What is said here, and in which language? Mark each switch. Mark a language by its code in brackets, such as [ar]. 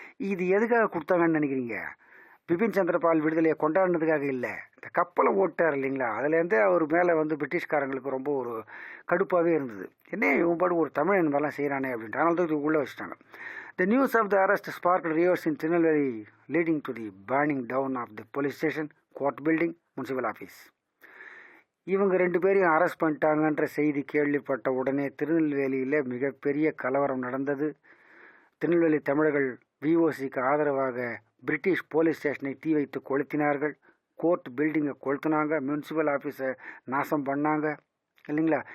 [ta] இது எதுக்காக கொடுத்தாங்கன்னு நினைக்கிறீங்க? பிபின் சந்திரபால் விடுதலையை கொண்டாடினதுக்காக இல்லை. இந்த கப்பலை ஓட்டார் இல்லைங்களா, அதுலேருந்தே அவர் மேலே வந்து பிரிட்டிஷ்காரங்களுக்கு ரொம்ப ஒரு கடுப்பாகவே இருந்தது. என்ன இவன் பாடு ஒரு தமிழ் இந்த மாதிரிலாம் செய்கிறானே அப்படின்ட்டு, அதனால தான் உள்ளே வச்சுட்டாங்க. [en] The news of the arrest sparked riots in Tirunelveli, leading to the burning down of the police station, court building, municipal office. [ta] இவங்க 2 பேரையும் அரெஸ்ட் பண்ணிட்டாங்கன்ற செய்தி கேள்விப்பட்ட உடனே திருநெல்வேலியில் மிகப்பெரிய கலவரம் நடந்தது. திருநெல்வேலி தமிழர்கள் விஓசிக்கு ஆதரவாக பிரிட்டிஷ் போலீஸ் ஸ்டேஷனை தீ வைத்து கொளுத்தினார்கள். கோர்ட் பில்டிங்கை கொளுத்தினாங்க. மியூனிசிபல் ஆஃபீஸை நாசம் பண்ணாங்க இல்லைங்களா.